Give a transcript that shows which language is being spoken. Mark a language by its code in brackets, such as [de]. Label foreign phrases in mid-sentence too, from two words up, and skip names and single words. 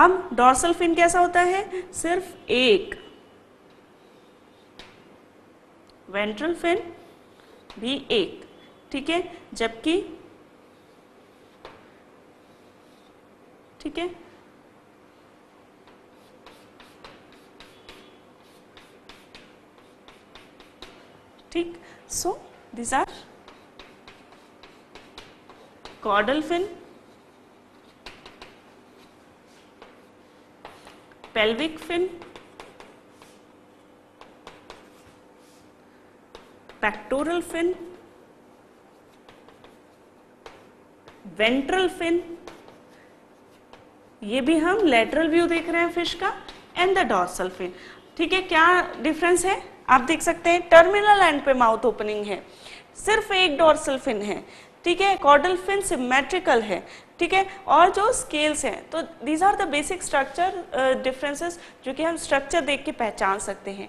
[hi] अब [en] dorsal fin [hi] कैसा होता है, सिर्फ एक, [en] ventral fin [hi] भी एक, ठीक है, जबकि ठीक है ठीक, [en] सो these are caudal fin, pelvic fin, pectoral fin, ventral fin, [hi] ये भी हम [en] lateral view [hi] देख रहे हैं फिश का, [en] and the dorsal fin. [hi] ठीक है, क्या डिफरेंस है आप देख सकते हैं, [en] terminal end [hi] पे [en] mouth opening [hi] है, सिर्फ एक [en] dorsal fin [hi] है, ठीक है, [en] caudal fin symmetrical [hi] है, ठीक है, और जो स्केल्स हैं, तो [en] these are the basic structure differences [hi] जो कि हम स्ट्रक्चर देख के पहचान सकते हैं।